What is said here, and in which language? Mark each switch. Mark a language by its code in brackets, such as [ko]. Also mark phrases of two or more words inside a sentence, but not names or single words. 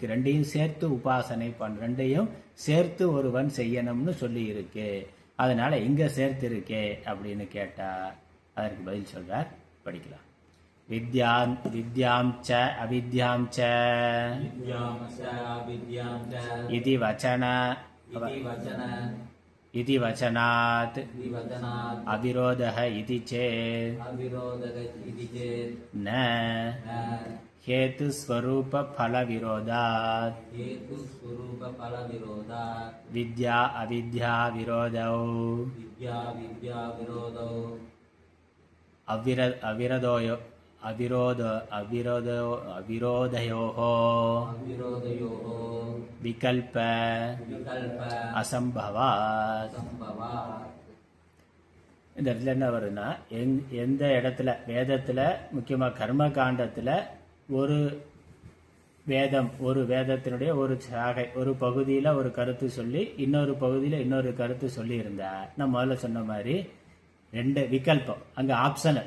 [ta] ரெண்டையும் சேர்த்து உபாசனை ரெண்டையும் சேர்த்து ஒருவன் செய்யணும்னு சொல்லியிருக்கு. அதனால இங்கே சேர்த்து இருக்கே அப்படின்னு கேட்டால் அதற்கு பதில் சொல்றார். [sa] படிக்கலாம். विद्यां च अविद्यां च इति वचन इति वचनात् अविरोधः इति चेत् न हेतुस्वरूपफलविरोधात् विद्या अविद्या विरोधौ अविरोधयोः विकल्प असंभवात्. [ta] இந்த இடத்துல என்ன வருதுன்னா, எந்த இடத்துல வேதத்தில் முக்கியமாக கர்ம காண்டத்தில் ஒரு வேதத்தினுடைய ஒரு சாகை ஒரு பகுதியில் ஒரு கருத்து சொல்லி இன்னொரு பகுதியில் இன்னொரு கருத்து சொல்லி இருந்தா, நான் முதல்ல சொன்ன மாதிரி ரெண்டு விகல்பம், அங்கே ஆப்ஷனல்.